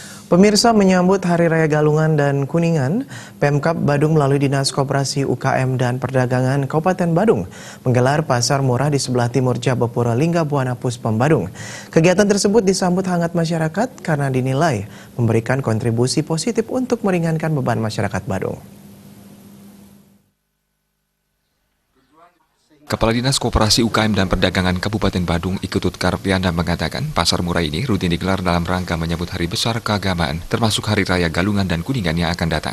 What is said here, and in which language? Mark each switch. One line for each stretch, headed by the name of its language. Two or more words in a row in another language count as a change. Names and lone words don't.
Indonesian: Pemirsa, menyambut Hari Raya Galungan dan Kuningan, Pemkab Badung melalui Dinas Koperasi UKM dan Perdagangan Kabupaten Badung menggelar pasar murah di sebelah timur Jabapura Linggabuana Puspam Badung. Kegiatan tersebut disambut hangat masyarakat karena dinilai memberikan kontribusi positif untuk meringankan beban masyarakat Badung. Kepala Dinas Koperasi UKM dan Perdagangan Kabupaten Badung Iketut Karpiana mengatakan pasar murah ini rutin digelar dalam rangka menyambut hari besar keagamaan, termasuk Hari Raya Galungan dan Kuningan yang akan datang.